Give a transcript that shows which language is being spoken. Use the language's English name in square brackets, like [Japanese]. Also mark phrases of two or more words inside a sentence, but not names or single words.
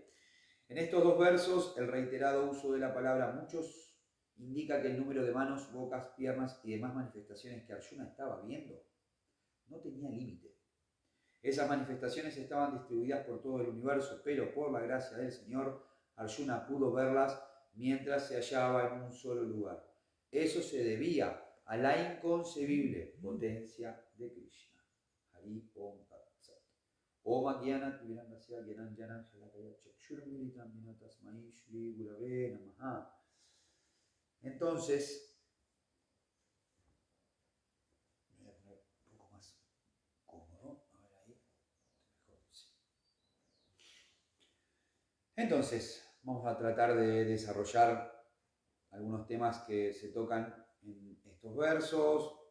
[Spanish] En estos dos versos, el reiterado uso de la palabra muchos indica que el número de manos, bocas, piernas y demás manifestaciones que Arjuna estaba viendo no tenía límite. Esas manifestaciones estaban distribuidas por todo el universo, pero por la gracia del Señor, Arjuna pudo verlas mientras se hallaba en un solo lugar. Eso se debía a la inconcebible potencia de Krishna. [Sanskrit] हरि ॐ तत् सत्. ॐ अज्ञानात् विरान्धस्य ज्ञानाञ्जन शलाकया चक्षुर्मीलितं विनतस्मै श्री गुरवे नमः. [Spanish] Entonces, voy a poner un poco más cómodo. A ver ahí. Mejor, sí. Entonces, vamos a tratar de desarrollar algunos temas que se tocan en estos versos.